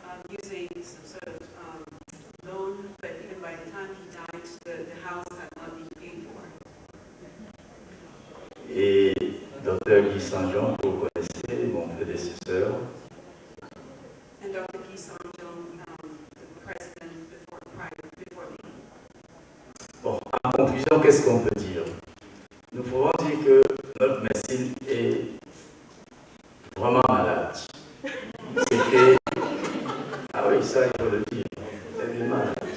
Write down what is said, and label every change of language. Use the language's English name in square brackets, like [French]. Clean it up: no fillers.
[English] Using some sort of loan, but even by the time he died, the house had not been paid for. [French] Et Dr. Guy Saint-Jean, que vous connaissez, mon prédécesseur. [English] And Dr. Guy Saint-Jean, the president before me. [French] Bon, en conclusion, qu'est-ce qu'on peut dire? Nous pouvons dire que notre médecine est vraiment malade. C'était... Ah oui, ça, il faut le dire. Elle est malade.